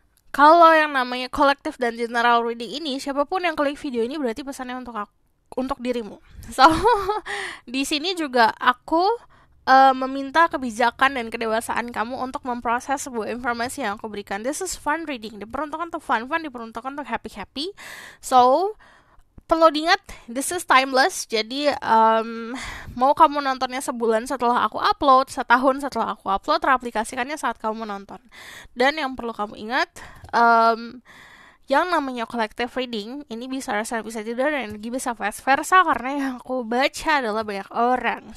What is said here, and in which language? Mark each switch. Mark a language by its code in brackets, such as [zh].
[id] Kalau yang namanya kolektif dan general reading ini, siapapun yang klik video ini berarti pesannya untuk aku, untuk dirimu. So, di sini juga aku meminta kebijakan dan kedewasaan kamu untuk memproses sebuah informasi yang aku berikan. [en] This is fun reading. [id] Diperuntukkan untuk fun, diperuntukkan untuk happy. [en] So, [id] perlu diingat, [en] this is timeless. [id] Jadi, mau kamu nontonnya sebulan setelah aku upload, setahun setelah aku upload, teraplikasikannya saat kamu nonton. Dan yang perlu kamu ingat, yang namanya collective reading ini bisa rasa bisa tidak dan energi bisa vice versa karena yang aku baca adalah banyak orang.